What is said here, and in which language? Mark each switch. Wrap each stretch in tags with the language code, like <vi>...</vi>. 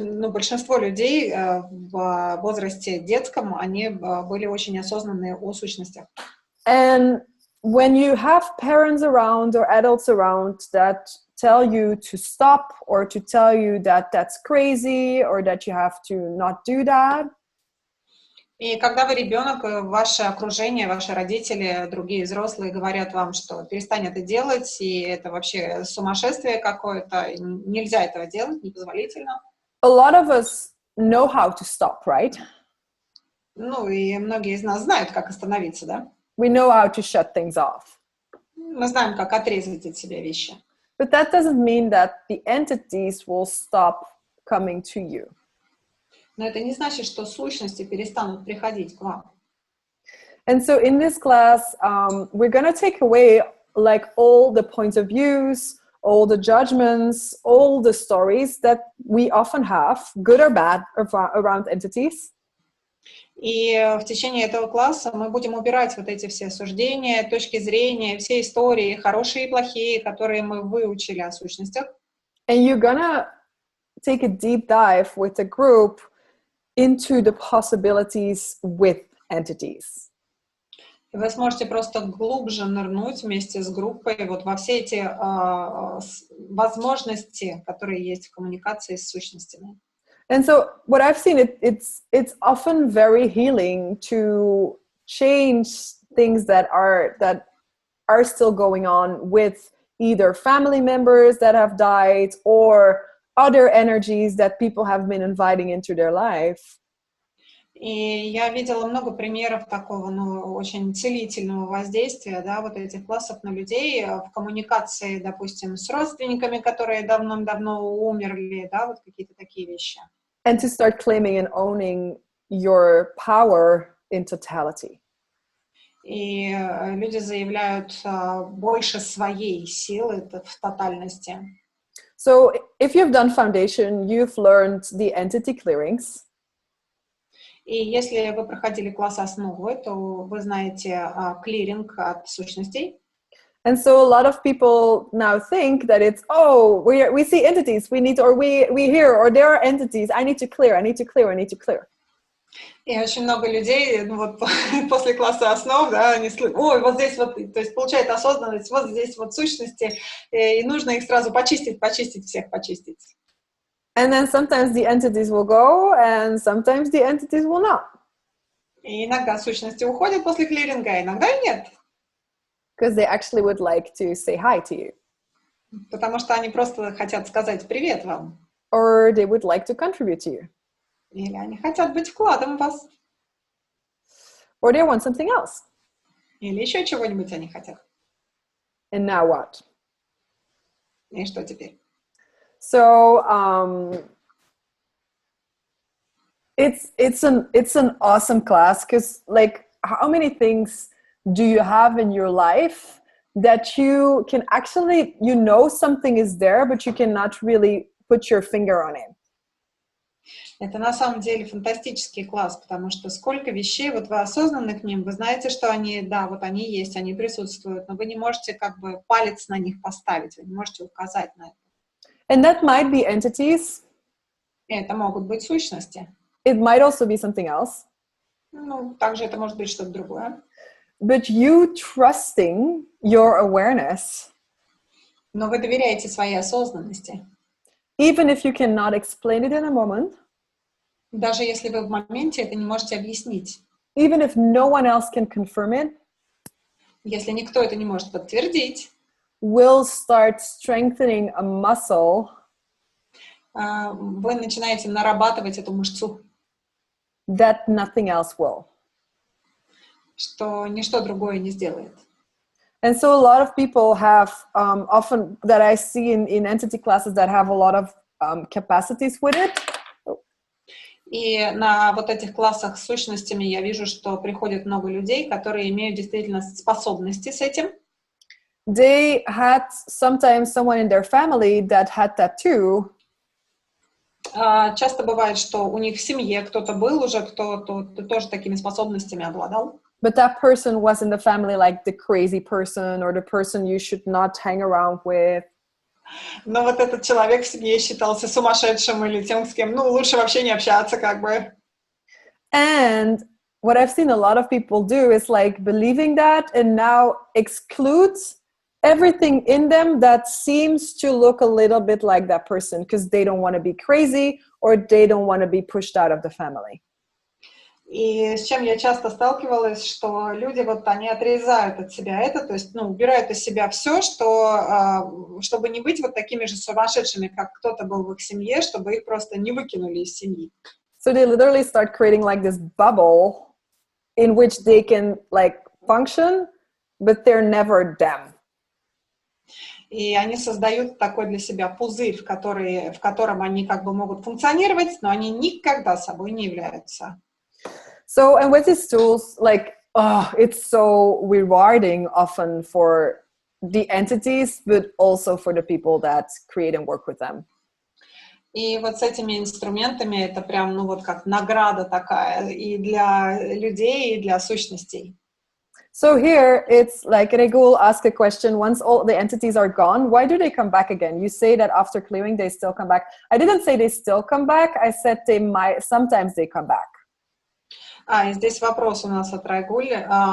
<ru>Большинство людей в возрасте детском, они были очень осознанные о сущностях.</ru> <en>And when you have parents around or adults around that tell you to stop or to tell you that that's crazy or that you have to not do that.</en> <ru>И когда вы ребенок, ваше окружение, ваши родители, другие взрослые говорят вам, что перестань это делать, и это вообще сумасшествие какое-то, нельзя этого делать, непозволительно.</ru> <en>A lot of us know how to stop, right?</en> <ru>Ну, и многие из нас знают, как остановиться, да?</ru> <en>We know how to shut things off.</en> <ru>Мы знаем, как отрезать от себя вещи.</ru> <en>But that doesn't mean that the entities will stop coming to you.</en> <ru>Но это не значит, что сущности перестанут приходить к вам.</ru> <en>And so in this class, we're going to take away like all the points of views, all the judgments, all the stories that we often have, good or bad, around entities.</en> <ru>И в tечение этого класса мы будем убирать вот эти все суждения, точки зрения, все истории, хорошие и плохие, которые мы выучили о сущностях.</ru> <en>And you're gonna take a deep dive with the group into the possibilities with entities.</en> <ru>И вы сможете просто глубже нырнуть вместе с группой вот во все эти возможности, которые есть в коммуникации с сущностями.</ru> <en>And so what I've seen, it's often very healing to change things that are still going on with either family members that have died or other energies that people have been inviting into their life.</en> <ru>И я видела много примеров такого, ну, очень целительного воздействия, да, вот этих классов на людей в коммуникации, допустим, с родственниками, которые давно-давно умерли, да, вот какие-то такие вещи.</ru> <en>And to start claiming and owning your power in totality.</en> <ru>И люди заявляют больше своей силы в тотальности.</ru> <en>So if you've done foundation, you've learned the entity clearings.</en> <ru>И если вы проходили класс основы, то вы знаете клиринг от сущностей.</ru> <en>And so a lot of people now think that it's, oh, we see entities, we hear, or there are entities, I need to clear.</en> <ru>И очень много людей, ну вот после класса основ, да, они слышат, ой, вот здесь вот, то есть получают осознанность, вот здесь вот сущности, и нужно их сразу почистить, всех почистить.</ru> <en>And then sometimes the entities will go, and sometimes the entities will not.</en> <ru>И иногда сущности уходят после клиринга, а иногда и нет.</ru> <en>Because they actually would like to say hi to you.</en> <ru>Потому что они просто хотят сказать привет вам.</ru> <en>Or they would like to contribute to you.</en> <ru>Или они хотят быть вкладом в вас.</ru> <en>Or they want something else.</en> <ru>Или еще чего-нибудь они хотят.</ru> <en>And now what?</en> <ru>И что теперь?</ru> <en>So it's an awesome class because, like, how many things do you have in your life that you can actually, you know, something is there, but you cannot really put your finger on it?</en> <ru>Это на самом деле фантастический класс, потому что сколько вещей, вот вы осознанны к ним, вы знаете, что они, да, вот они есть, они присутствуют, но вы не можете как бы палец на них поставить, вы не можете указать на это.</ru> <en>And that might be entities.</en> <ru>И это могут быть сущности.</ru> <en>It might also be something else.</en> <ru>Ну, также это может быть что-то другое.</ru> <en>But you trusting your awareness.</en> <ru>Но вы доверяете своей осознанности.</ru> <en>Even if you cannot explain it in a moment.</en> <ru>Даже если вы в моменте это не можете объяснить.</ru> <en>Even if no one else can confirm it.</en> <ru>Если никто это не может подтвердить.</ru> <en>Will start strengthening a muscle.</en> <ru>Вы начинаете нарабатывать эту мышцу.</ru> <en>That nothing else will.</en> <ru>Что ничто другое не сделает.</ru> <en>And so a lot of people have often that I see in entity classes that have a lot of capacities with it.</en> <ru>И на вот этих классах с сущностями я вижу, что приходит много людей, которые имеют действительно способности с этим.</ru> <en>They had sometimes someone in their family that had that too.</en> <ru>Часто бывает, что у них в семье кто-то был уже, кто тоже такими способностями обладал.</ru> <en>But that person was in the family like the crazy person or the person you should not hang around with.</en> <ru>Но вот этот человек в семье считался сумасшедшим или тем, с кем, ну, лучше вообще не общаться, как бы.</ru> <en>And what I've seen a lot of people do is like believing that and now excludes everything in them that seems to look a little bit like that person because they don't want to be crazy or they don't want to be pushed out of the family.</en> <ru>И с чем я часто сталкивалась, что люди вот они отрезают от себя это, то есть, ну, убирают из себя все, что, чтобы не быть вот такими же сумасшедшими, как кто-то был в их семье, чтобы их просто не выкинули из семьи.</ru> <en>So they literally start creating like this bubble in which they can like function, but they're never them.</en> <ru>И они создают такой для себя пузырь, в котором они как бы могут функционировать, но они никогда собой не являются.</ru> <en>So, and with these tools, like, it's so rewarding often for the entities, but also for the people that create and work with them.</en> <ru>И вот с этими инструментами это прям, ну вот как награда такая и для людей, и для сущностей.</ru> <en>So here it's like Regul asked a question, once all the entities are gone, why do they come back again? You say that after clearing they still come back. I didn't say they still come back, I said they might, sometimes they come back.</en> <ru>И здесь вопрос у нас от Райгули.</ru>